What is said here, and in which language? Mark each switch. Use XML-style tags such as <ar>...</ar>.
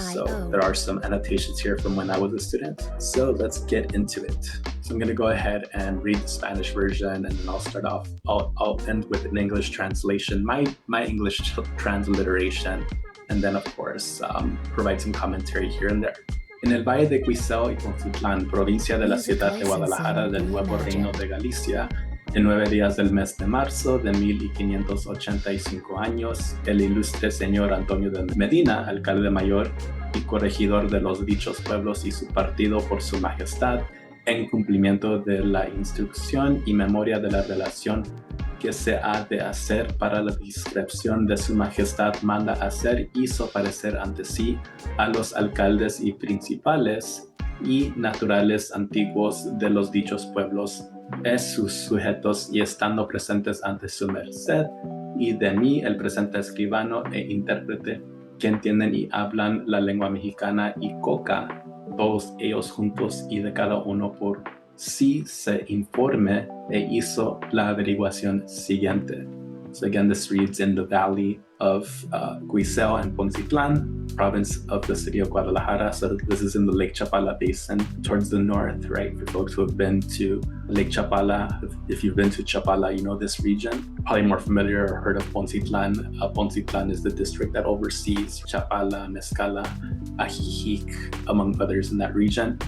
<en>So there are some annotations here from when I was a student. So let's get into it. So I'm going to go ahead and read the Spanish version, and then I'll start off. I'll end with an English translation, my English transliteration. And then, of course, provide some commentary here and there.</en> <es>En el Valle de Cuitzeo y Poncitlán, provincia de la ciudad de Guadalajara del Nuevo Reino de Galicia, en 9 días del mes de marzo de 1585 años, el ilustre señor Antonio de Medina, alcalde mayor y corregidor de los dichos pueblos y su partido por su majestad, en cumplimiento de la instrucción y memoria de la relación que se ha de hacer para la descripción de su majestad, manda hacer, hizo parecer ante sí a los alcaldes y principales y naturales antiguos de los dichos pueblos, sus sujetos, y estando presentes ante su merced, y de mí el presente escribano e intérprete, que entienden y hablan la lengua mexicana y coca, todos ellos juntos, y de cada uno por sí se informe e hizo la averiguación siguiente.</es> <en>So again, this reads in the valley of Cuitzeo and Poncitlán, province of the city of Guadalajara. So this is in the Lake Chapala basin towards the north, right? For folks who have been to Lake Chapala, if you've been to Chapala, you know this region. Probably more familiar or heard of Poncitlán. Poncitlán is the district that oversees Chapala, Mezcala, Ajijic, among others in that region.</en>